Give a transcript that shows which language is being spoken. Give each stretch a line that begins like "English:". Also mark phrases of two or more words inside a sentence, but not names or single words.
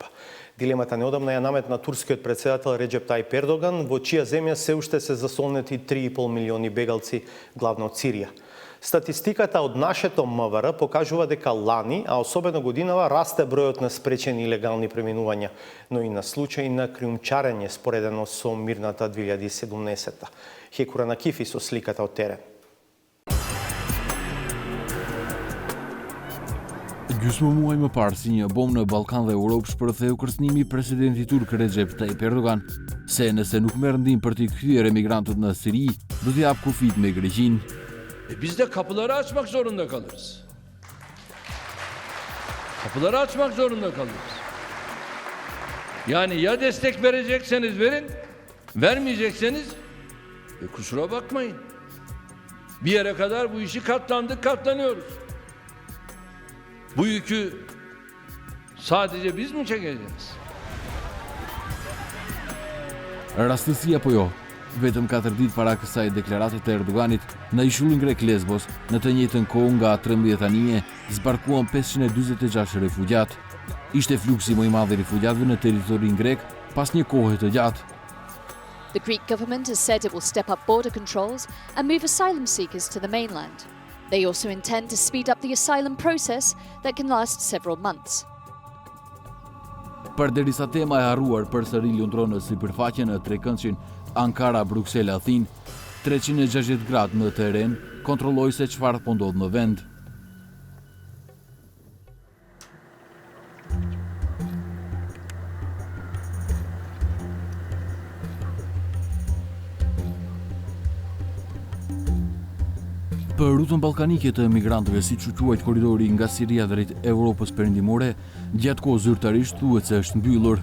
Macedonian: Дилемата неодамна ја наметна турскиот председател Реджеп Тајип Ердоган, во чија земја се уште се засолнети 3,5 милиони бегалци, главно од Сирија. Статистиката од нашето МВР покажува дека лани, а особено годинава, расте бројот на спречени илегални преминувања, но и на случаи на криумчарење споредено со мирната 2017-та. Хекура на Кифи со сликата од терен.
Albanian: Gjysmë muaj më parë, si një bomë në Ballkan dhe Europë, shpërtheu kërcënimi i presidenti turk Recep Tayyip Erdogan, se nëse nuk merr ndim për t'i kthyer emigrantët në Siri, do t'i jap kufit me Greqinë.
Turkish: Biz de kapıları açmak zorunda kalırız. Kapıları açmak zorunda kalırız. Yani ya destek verecekseniz verin, vermeyecekseniz kusura bakmayın. Bir yere kadar bu işi katlandık, katlanıyoruz. Bu yükü sadece biz mi çekeceğiz?
Albanian: Rastësia po jo. Vetëm 4 ditë para kësaj deklarate të Erdoganit, në ishullin grek Lesbos, në të njëjtën kohë nga 13 anije, zbarkuan 546 refugjat. Ishte fluksi më i madh i refugjatëve në territorin grek pas një kohe të gjatë.
English: The Greek government has said it will step up border controls and move asylum seekers to the mainland. They also intend to speed up the asylum process that can last several months.
Albanian: Përderisa tema e harruar përsëri lundron në sipërfaqe në trekëndshin Ankara, Bruksel, Athin, 360 gradë në teren kontrolloi se çfarë po ndodh në vend. Për rrugën ballkanike të emigrantëve, siç u quajt korridori nga Siria drejt Evropës perëndimore, gjatë kohës zyrtarisht thuhet se është mbyllur.